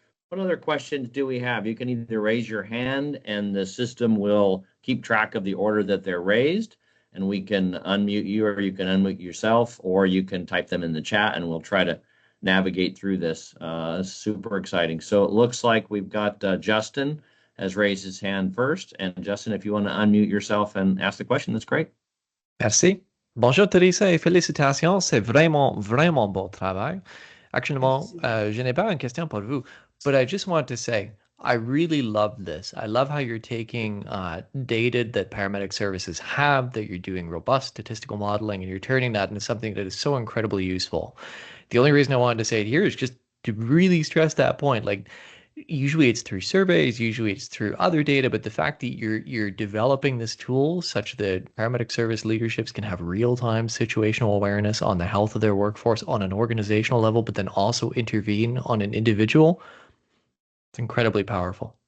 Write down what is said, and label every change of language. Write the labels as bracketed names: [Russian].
[English] What other questions do we have? You can either raise your hand and the system will keep track of the order that they're raised, and we can unmute you, or you can unmute yourself, or you can type them in the chat and we'll try to navigate through this. Super exciting. So it looks like we've got Justin has raised his hand first. And Justin, if you want to unmute yourself and ask the question, that's great. [French] Merci. Bonjour Thérésa et félicitations, c'est vraiment, vraiment bon travail. Actuellement, je n'ai pas une question pour vous, [English] but I just want to say, I really love this. I love how you're taking data that paramedic services have, that you're doing robust statistical modeling, and you're turning that into something that is so incredibly useful. The only reason I wanted to say it here is just to really stress that point. Like, usually it's through surveys, usually it's through other data, but the fact that you're developing this tool such that paramedic service leaderships can have real-time situational awareness on the health of their workforce on an organizational level, but then also intervene on an individual, it's incredibly powerful.